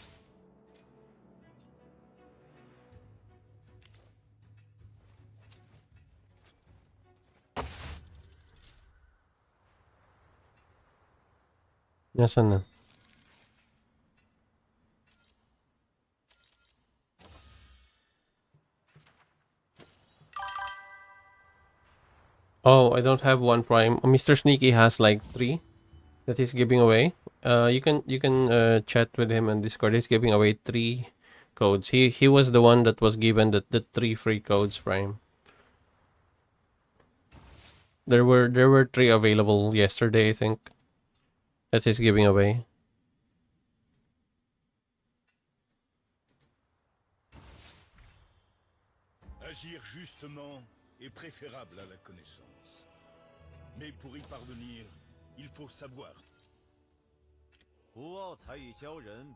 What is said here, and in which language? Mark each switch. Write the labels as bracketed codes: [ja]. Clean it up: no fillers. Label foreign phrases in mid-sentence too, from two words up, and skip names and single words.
[tl] Nasaan na? [en] Oh, I don't have one prime. Mr. Sneaky has like 3 that he's giving away. You can chat with him on Discord. He's giving away 3 codes. He was the one that was given the 3 free codes, prime. There were 3 available yesterday, I think, that he's giving away. [fr] Agir justement est préférable à la connaissance. Mais pour y parvenir, il faut savoir. [zh] 不傲才以教人，